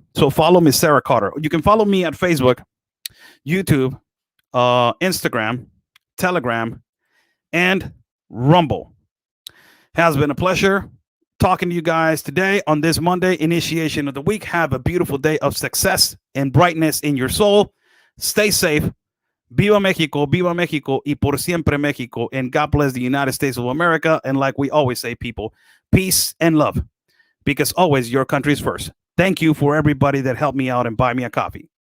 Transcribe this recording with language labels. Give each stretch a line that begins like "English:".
English: So follow Miss Sarah Carter. You can follow me at Facebook, YouTube, Instagram, Telegram, and Rumble. Has been a pleasure talking to you guys today on this Monday, initiation of the week. Have a beautiful day of success and brightness in your soul. Stay safe.
Spanish: Viva Mexico, y por siempre Mexico.
English: And God bless the United States of America. And like we always say, people, peace and love. Because always your country is first. Thank you for everybody that helped me out and buy me a coffee.